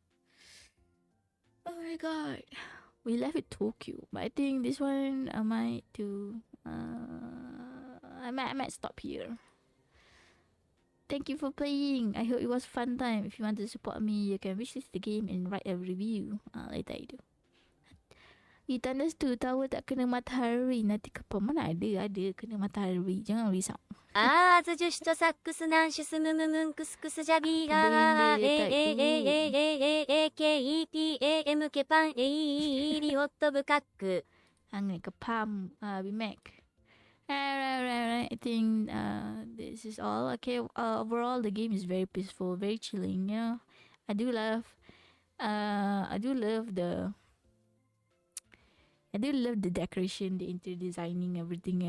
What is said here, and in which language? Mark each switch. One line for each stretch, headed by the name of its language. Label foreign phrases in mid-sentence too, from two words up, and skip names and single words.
English: Oh my god. We left it Tokyo. But I think this one I might do I might stop here. Thank you for playing. I hope it was fun time. If you want to support me, you can wishlist the game and write a review. Later I do.
Malay: Tandas tu tahu tak kena matahari nanti kepala mana ada kena matahari. Jangan risau. あーずジュシとサックスナンシュスムムムンクスクスジャビーガーAAAAAAKEPAM ケパンエイリオットブカック Hanggang kepam Bimek.
English: Alright. I think this is all. Okay, overall the game is very peaceful, very chilling, you know. I do love the decoration, the interior designing, everything.